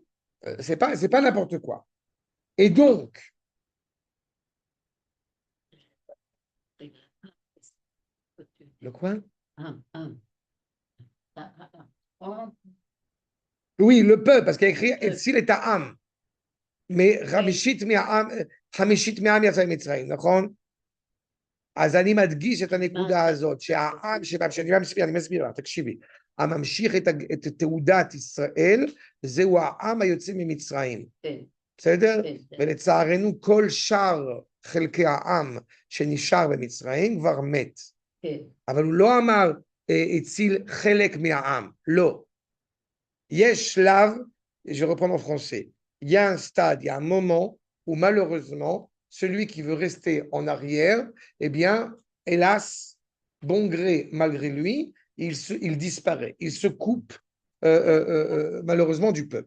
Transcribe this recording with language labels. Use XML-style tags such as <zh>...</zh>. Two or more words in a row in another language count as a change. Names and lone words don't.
<fr>C'est pas n'importe quoi. Et donc, le quoi? Oui, le peuple, parce qu'il y a écrit</fr> <he>הציל את העם. Mais חמישית מעם יצא ממצרים, נכון? אז אני מדגיש את הנקודה הזאת, שהעם, אני מסביר, תקשיבי, הממשיך את תעודת ישראל, זהו העם היוצא ממצרים. בסדר? ולצערנו כל שאר חלקי העם שנשאר במצרים כבר מת. אבל הוא לא אמר הציל חלק מהעם, לא. יש שלב,</he> <fr>je reprends en français, il y a un stade, il y a un moment où malheureusement, celui qui veut rester en arrière, eh bien, hélas, bon gré, malgré lui, il disparaît, il se coupe malheureusement du peuple.</fr>